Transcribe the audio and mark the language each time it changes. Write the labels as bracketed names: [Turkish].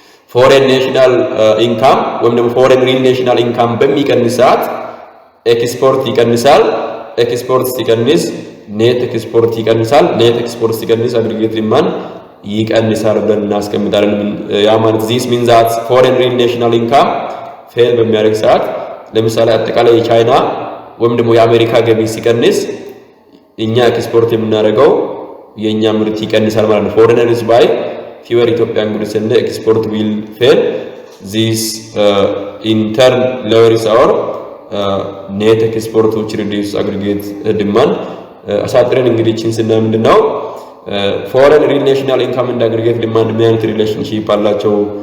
[Amharic] ፎሬን ናሽናል ኢንካም ወይም ደግሞ ፎሬን ሪል ናሽናል ኢንካም በሚቀንስ ሰዓት ኤክስፖርት ይቀንሳል። ኤክስፖርት ሲቀንስ ኔት ኤክስፖርት ይቀንሳል። ኔት ኤክስፖርት ሲቀንስ አግሪጌት ዲማንድ ይቀንሳል ብለን እናስቀምጣለን። ያ ማለት [English] this means that foreign real national income [Amharic] ፌል በሚያደርግ ሰዓት ለምሳሌ አጠቃላይ የቻይና ወይም ደግሞ የአሜሪካ ገቢ ሲቀንስ እኛ ኤክስፖርት የምናደርገው የኛ ምርት ይቀንሳል ማለት ነው። [English] foreigners buy fewer Ethiopian goods and export will fail. This in turn lowers our net export which reduce aggregate demand. [Amharic] አሳጥረን እንግዲህ ቺን ስናይ ምንድነው [English] foreign real national income and aggregate demand [Amharic] ምን አይነት ሪሌሽንሺፕ አላቸው?